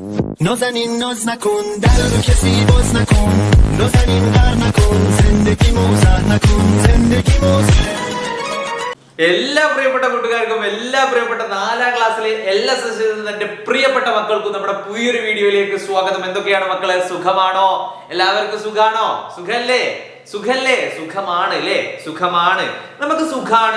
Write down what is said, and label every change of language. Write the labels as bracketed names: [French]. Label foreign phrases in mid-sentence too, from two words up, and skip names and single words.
[Persian] نازنین ناز نکن در رو کسی باز نکن نازنین غر نکن زندگی موزه نکن زندگی موزه [Malayalam] എല്ലാ പ്രിയപ്പെട്ട കൂട്ടുകാർക്കും എല്ലാ പ്രിയപ്പെട്ട 4ാം ക്ലാസ്സിലെ LSS എന്റെ പ്രിയപ്പെട്ട മക്കൾക്കും നമ്മുടെ പുതിയൊരു വീഡിയോയിലേക്ക് സ്വാഗതം. എന്തൊക്കെയാണ് മക്കളെ, സുഖമാണോ? എല്ലാവർക്കും സുഖാണോ? സുഖല്ലേ? സുഖമാണ് അല്ലേ? സുഖമാണ്, നമുക്ക് സുഖാണ്.